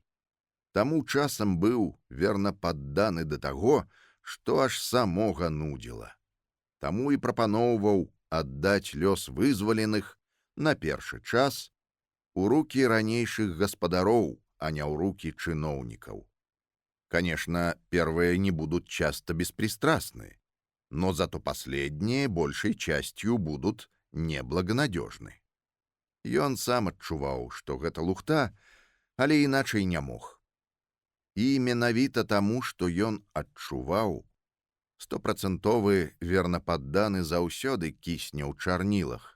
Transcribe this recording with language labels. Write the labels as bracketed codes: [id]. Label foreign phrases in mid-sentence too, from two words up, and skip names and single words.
[be] Таму часам быў верна падданы да таго, што аж самога нудзіла. Таму і прапаноўваў аддаць лёс вызваленых на першы час у рукі ранейшых гаспадароў, а не ў рукі чыноўнікаў. [ru] Конечно, первые не будут часто беспристрастны, но зато последние большей частью будут неблагонадежны. [be] Ён сам адчуваў, што гэта лухта, але іначай не мог. І менавіта таму, што ён адчуваў, 100% верна падданы заўсёды кісне ў чарнілах.